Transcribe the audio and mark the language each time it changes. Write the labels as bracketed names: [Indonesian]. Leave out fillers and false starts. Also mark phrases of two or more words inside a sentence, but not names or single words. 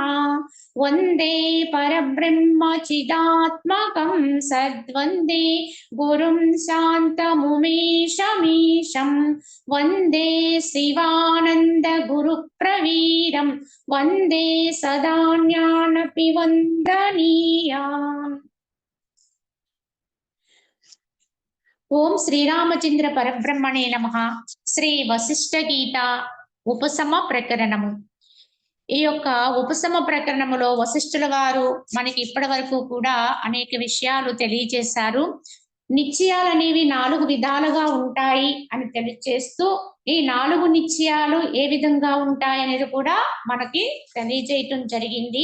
[Sanskrit] वंदे परब्रह्म चिदात्मकं सद्वंदे गुरुं शान्तमुमेशमीशं वंदे शिवानंद गुरुप्रवीरं वंदे सदा ज्ञानपि वन्दनीयान्। ओम श्रीरामचंद्र परब्रह्मणे नमः। श्री वशिष्ठ गीता उपसम प्रकरणము। [Telugu] ఈ యొక్క ఉపశమ ప్రకరణములో వశిష్ఠుల వారు మనకి ఇప్పటి వరకు కూడా అనేక విషయాలు తెలియజేశారు. నిశ్చయాలు అనేవి 4 విధాలుగా ఉంటాయి అని తెలియజేస్తూ ఈ 4 నిశ్చయాలు ఏ విధంగా ఉంటాయి అనేది కూడా మనకి తెలియజేయటం జరిగింది.